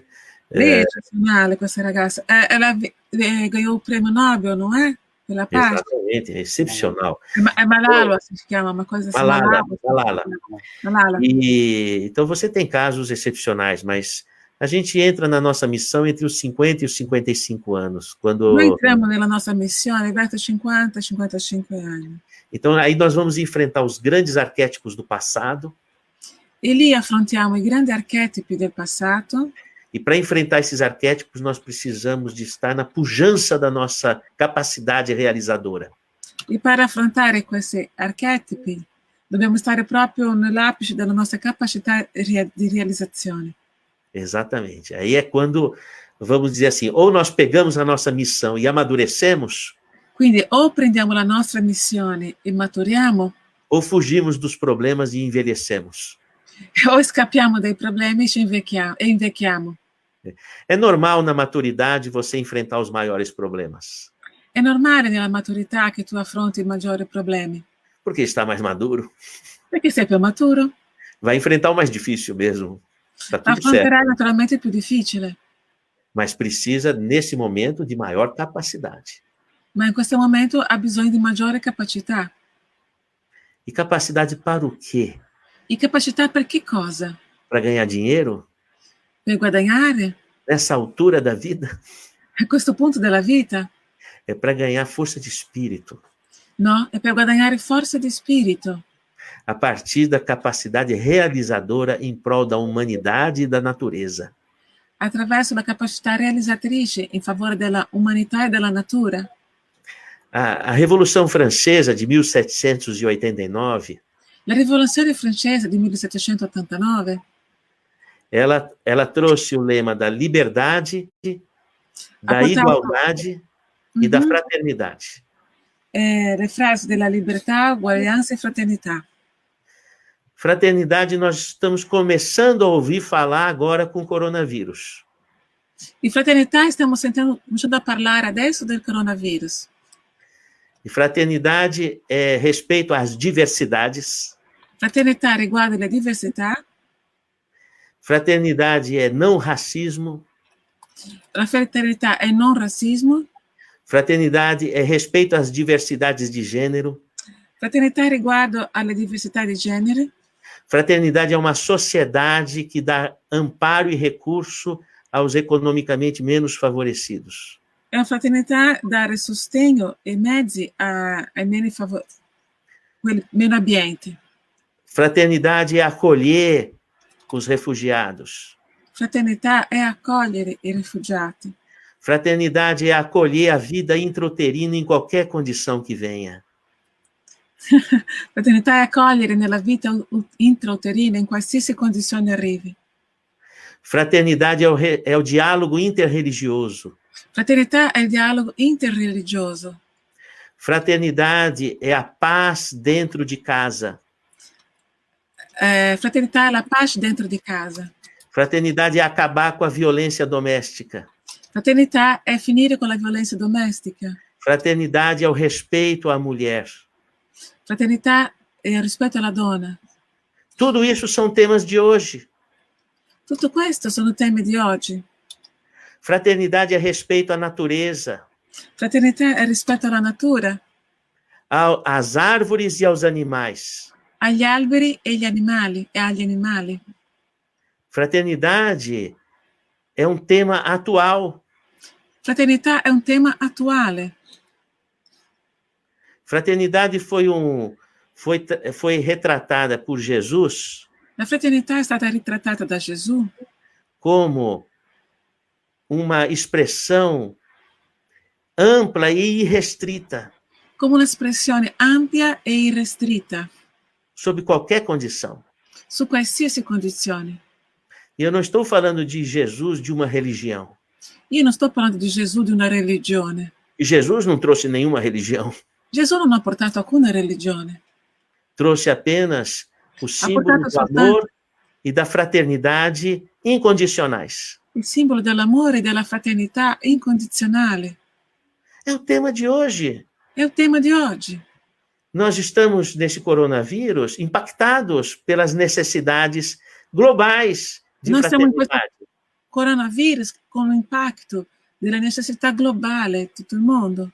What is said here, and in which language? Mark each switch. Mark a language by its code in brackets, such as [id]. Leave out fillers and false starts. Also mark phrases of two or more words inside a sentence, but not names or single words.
[it] Lei è eccezionale, questa ragazza. [pt] Ela ganhou o prêmio Nobel, não é? Pela paz. Exatamente, é excepcional. É Malala, assim se chama, uma coisa assim. Malala. E, então você tem casos excepcionais, mas a gente entra na nossa missão entre os 50 e os 55 anos. Quando... Nós entramos na nossa missão verso os 50 e 55 anos. Então aí nós vamos enfrentar os grandes arquétipos do passado. [it] E lì affrontiamo i grandi archetipi del passato. [pt] E para enfrentar esses arquétipos, nós precisamos de estar na pujança da nossa capacidade realizadora. [it] E para affrontare questi archetipi, dobbiamo stare proprio nell'apice della nostra capacità di realizzazione. [pt] Exatamente. Aí é quando, vamos dizer assim, ou nós pegamos a nossa missão e amadurecemos. [it] Quindi o prendiamo la nostra missione e maturiamo. [pt] Ou fugimos dos problemas e envelhecemos. [it] Ou scappiamo dai problemi e invecchiamo. [pt] É normal na maturidade você enfrentar os maiores problemas. [it] È normale nella maturità che tu affronti i maggiori problemi. [pt] Porque está mais maduro. [it] Perché sei più maturo. [pt] Vai enfrentar o mais difícil mesmo. Tá tudo [it] Affronterai [pt] certo. [it] naturalmente il più difficile. [pt] Mas precisa, nesse momento, de maior capacidade. [it] Ma in questo momento ha bisogno di maggiore capacità. [pt] E capacidade para o quê? [it] E capacità per che cosa? [pt] Para ganhar dinheiro? [it] Per guadagnare? [pt] Nessa altura da vida? [it] A questo punto della vita? [pt] É para ganhar força de espírito. [it] No, è per guadagnare forza di spirito. [pt] A partir da capacidade realizadora em prol da humanidade e da natureza. [it] Attraverso la capacità realizzatrice in favore della umanità e della natura. [pt] A Revolução Francesa de 1789... [it] La rivoluzione francese di 1789 [pt] ela trouxe o lema da liberdade, da igualdade e da fraternidade. [it] Le frasi della libertà, uguaglianza e fraternità. [pt] Fraternidade, nós estamos começando a ouvir falar agora com o coronavírus. [it] Di fraternità stiamo cominciando a parlare adesso del coronavirus. [pt] E fraternidade é respeito às diversidades. [it] Fraternità riguarda le diversità. [pt] Fraternidade é não racismo. [it] La fraternità è non razzismo. [pt] Fraternidade é respeito às diversidades de gênero. [it] Fraternità riguardo alle diversità di genere. [pt] Fraternidade é uma sociedade que dá amparo e recurso aos economicamente menos favorecidos. [it] È una fraternità dare sostegno e mezzi ai meno abbienti. [pt] Fraternidade é acolher os refugiados. [it] Fraternità è accogliere i rifugiati. [pt] Fraternidade é acolher a vida intrauterina em qualquer condição que venha. [it] Fraternità è accogliere nella vita intrauterina in qualsiasi condizione arrivi. [pt] Fraternidade é o diálogo interreligioso. [it] Fraternità è il dialogo interreligioso. [pt] Fraternidade é a paz dentro de casa. [it] Fraternità è la pace dentro di casa. [pt] Fraternidade é acabar com a violência doméstica. [it] Fraternità è finire con la violenza domestica. [pt] Fraternidade é o respeito à mulher. [it] Fraternità è il rispetto alla donna. [pt] Tudo isso são temas de hoje. [it] Tutto questo sono temi di oggi. [pt] Fraternidade é respeito à natureza. [it] Fraternità è rispetto alla natura, [pt] Às árvores e aos animais. [it] agli alberi e agli animali. [pt] Fraternidade é um tema atual. [it] Fraternità è un tema attuale. [pt] Fraternidade foi retratada por Jesus [it] La fraternità è stata ritrattata da Gesù [pt] como uma expressão ampla e irrestrita [it] come un'espressione ampia e irrestrita [pt] sob qualquer condição. [it] su qualsiasi condizione. [pt] E eu não estou falando de Jesus de uma religião. [it] Io non sto parlando di Gesù di una religione. [pt] E Jesus não trouxe nenhuma religião. [it] Gesù non ha portato alcuna religione. [pt] Trouxe apenas o símbolo do amor e da fraternidade incondicionais. [it] Il simbolo dell'amore e della fraternità incondizionale. [pt] É o tema de hoje. [it] È il tema di oggi. [pt] Nós estamos, nesse coronavírus, impactados pelas necessidades globais de [it] Nós siamo in questo [pt] fraternidade. [it] coronavirus con l'impatto delle necessità globali di tutto il mondo.